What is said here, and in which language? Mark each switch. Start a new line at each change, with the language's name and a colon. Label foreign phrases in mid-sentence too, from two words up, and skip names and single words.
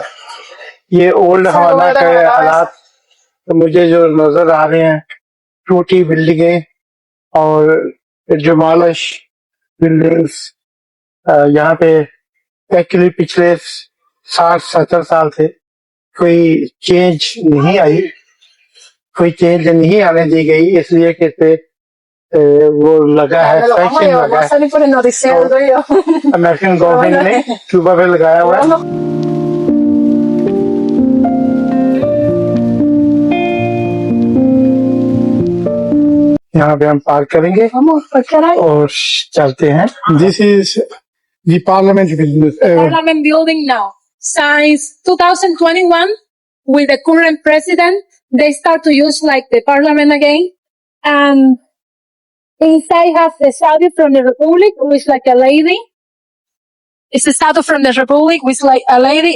Hindi: ये ओल्ड हवाना के हालात तो मुझे जो नजर आ रहे हैं, टूटी बिल्डिंगें और
English: demolish buildings.
Hindi: यहाँ पे एक्चुअली पिछले 60-70 साल से कोई चेंज नहीं आई, कोई चेंज नहीं आने दी गई, इसलिए कि इस पे वो लगा है,
Spanish: Lo vamos a
Hindi: सेक्शन
Spanish: llevar,
Hindi: लगा
Spanish: va a
Hindi: है
Spanish: salir por el noticiero, tú y yo.
English: American government
Hindi: ने क्यूबा पे लगाया हुआ है। यहाँ पे हम पार्क करेंगे
Spanish: Vamos, ¿por qué no?
Hindi: और चलते हैं।
English: This is the parliament building. Parliament building now. Since 2021, with the current president, they start to use like the parliament again. And inside has the statue from the Republic, which like a lady. It's a statue from the Republic, which like a lady.